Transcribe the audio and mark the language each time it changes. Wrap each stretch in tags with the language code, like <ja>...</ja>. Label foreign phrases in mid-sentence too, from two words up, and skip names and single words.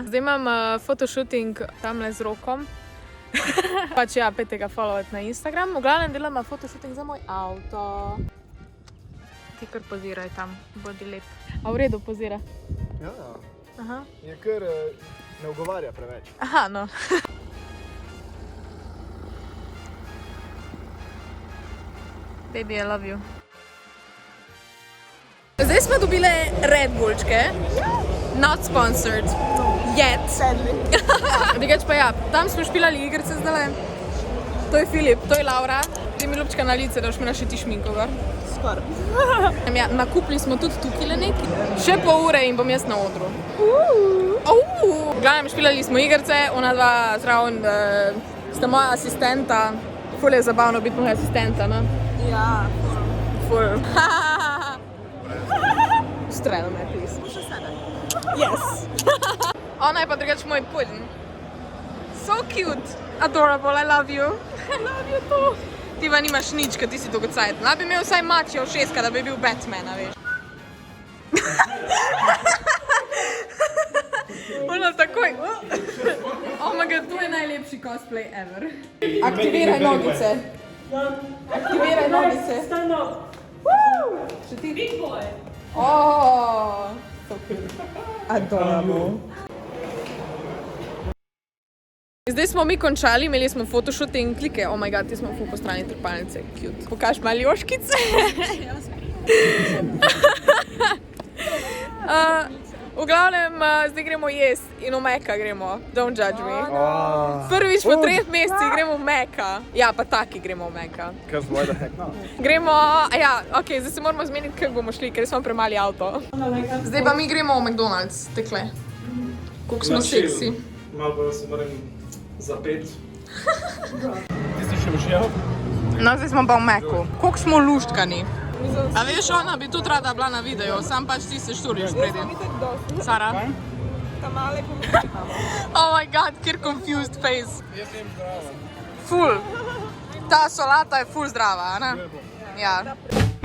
<sl>Zdaj imam fotoshooting tamle z Rokom. Pač ja, pejte ga followati na Instagram. V glavnem delam fotoshooting za moj avto. Ti kar poziraj tam, bodi lep. A v redu pozira? Ja, Aha. je kar Ne ugovarja preveč.</sl> <en>Aha, no. Baby, I love you.</en> <sl>Zdaj smo dobile Red Bullčke.</sl> <en>Not sponsored. Yet.</en> <sl>Drugač pa ja, tam smo špilali igrice zdaj. To je Filip, to je Laura. Zdaj mi ljubčka na lice, da boš mi našiti šminko gor. Skoraj. Ja, nakupili smo tudi tukaj neki. Še pol ure in bom jaz na odru. V glavnem špilali smo igrice, ona dva zraven sta moja asistenta. Ful je zabavno biti moja asistenta, no? Ja. Ful. Strelo me, please. Še sedaj. Yes. Ona je pa drugač moj pudding.</sl> <en>So cute. Adorable, I love you. I love you too.</en> <sl>Ti pa nimaš nič, kad ti si to gocajten. Da bi imel vsaj mačjo šestka, da bi bil Batmana, veš. Ona takoj.</sl> <en>Oh my god,</en> <sl>to je najlepši cosplay ever. Aktiviraj nogice. Aktiviraj nogice.</sl> <en>Stand up.</en> <sl>Še ti?</sl> <en>Big boy. Oh, so cute. Adorable.</en> <sl>Zdaj smo mi končali, imeli smo photoshoot in klike.</sl> <en>Oh my god,</en> <sl>ti smo ful po strani trpalnice. Cute. Pokaž malo joškice. V glavnem, zdaj gremo jesti in v Meka gremo.</sl> <en>Don't judge me.</en> <sl>Prvič po 3 mesecih gremo v Meka. Ja, pa taki gremo v Meka.</sl> <en>Because why the heck not?</en> <sl>Gremo, ja, ok, zdaj se moramo zmeniti, kako bomo šli, ker smo premali avto. Zdaj pa mi gremo v McDonald's, tekle. Koliko smo seksi. Malo pa se moram zapeti. Ti si še všel? No, zdaj smo pa v Meku. Koliko smo luštkani. A veš, ona bi tudi rada bila na videu, sam pač ti se šturiš spredi. Sara? Tamale pomeni.</sl> <en>Oh my god, kjer confused face.</en> <sl>Ful. Ta solata je ful zdrava, ne? Ja.</sl>